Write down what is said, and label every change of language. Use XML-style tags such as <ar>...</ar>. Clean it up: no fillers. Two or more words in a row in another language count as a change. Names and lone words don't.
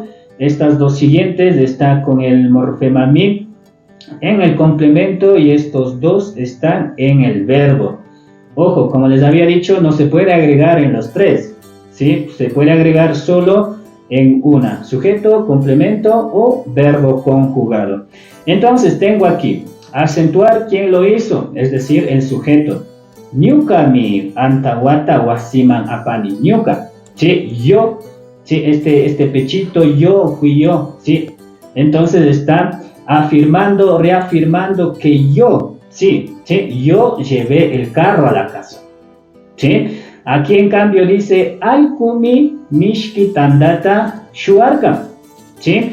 <es>Estas dos siguientes está con el morfema mi en el complemento y estos dos están en el verbo. Ojo, como les había dicho, no se puede agregar en los tres, ¿sí? Se puede agregar solo en una, sujeto, complemento o verbo conjugado. Entonces tengo aquí, acentuar quién lo hizo, es decir, el sujeto.</es> <qu>Ñukami antawata wasiman apani. Ñuka,</qu> <es>¿sí? Yo, ¿sí? Este pechito, yo, fui yo, ¿sí? Entonces está afirmando, reafirmando que yo, yo llevé el carro a la casa. ¿Sí? Aquí en cambio dice,</es> <qu>Aikumi Mishki Tandata Shuarka.</qu> <es>¿Sí?</es>